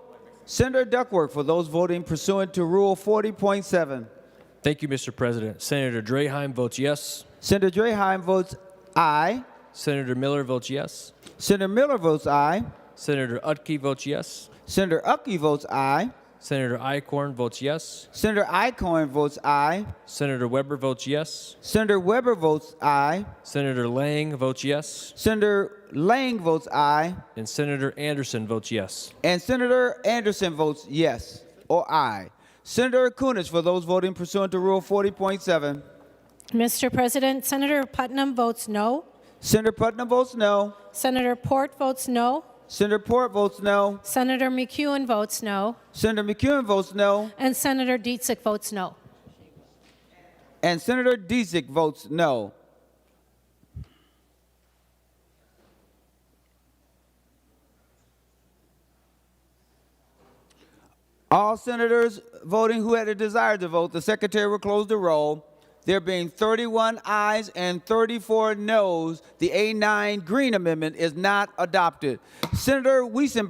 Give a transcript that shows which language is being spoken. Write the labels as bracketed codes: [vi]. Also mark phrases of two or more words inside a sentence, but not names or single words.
[en] Senator Duckworth for those voting pursuant to Rule 40.7. Thank you, Mr. President. Senator Draheim votes yes. Senator Draheim votes aye. Senator Miller votes yes. Senator Miller votes aye. Senator Utke votes yes. Senator Utke votes aye. Senator Eichhorn votes yes. Senator Eichhorn votes aye. Senator Weber votes yes. Senator Weber votes aye. Senator Lang votes yes. Senator Lang votes aye. And Senator Anderson votes yes. And Senator Anderson votes yes or aye. Senator Kunesh for those voting pursuant to Rule 40.7. Mr. President, Senator Putnam votes no. Senator Putnam votes no. Senator Port votes no. Senator Port votes no. Senator McEwen votes no. Senator McEwen votes no. And Senator Dietzick votes no. And Senator Dietzick votes no. All senators voting who had a desire to vote, the Secretary will close the roll. There being 31 ayes and 34 noes, the A9 Green Amendment is not adopted.